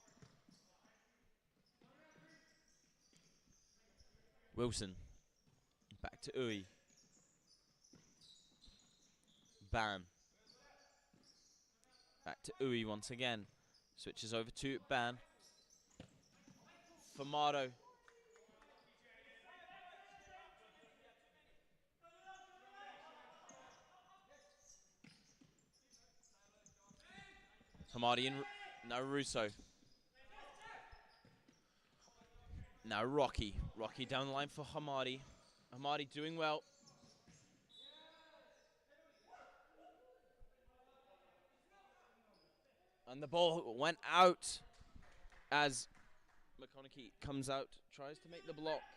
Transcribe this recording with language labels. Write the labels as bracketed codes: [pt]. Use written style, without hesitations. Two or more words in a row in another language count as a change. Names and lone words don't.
[en] Wilson. Back to Uy. Ban. Back to Uy once again. Switches over to Ban. Famato. Hamadi and now Russo. Now Rocky. Rocky down the line for Hamadi. Hamadi doing well. And the ball went out as McConaughey comes out, tries to make the block.